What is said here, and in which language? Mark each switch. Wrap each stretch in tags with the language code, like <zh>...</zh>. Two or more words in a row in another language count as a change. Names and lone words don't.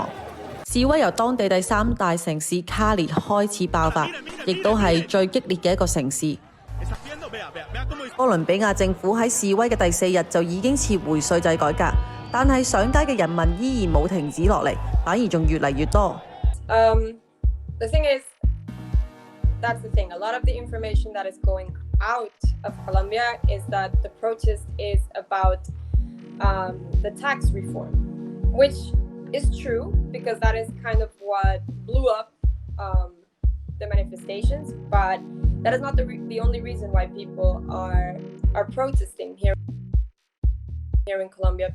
<yue>示威由當地第3大城市卡利開始爆發，亦都係最激烈嘅一個城市。哥倫比亞政府喺示威嘅第4日就已經撤回稅制改革，但係上街嘅人民依然冇停止落嚟，反而仲越嚟越多。</yue> <en>The thing is, that's the thing. A lot of the information that is going out of Colombia is that the protest is about the tax reform, which is true because that is kind of what blew up the manifestations, but that is not the only reason why people are protesting here in Colombia.</en>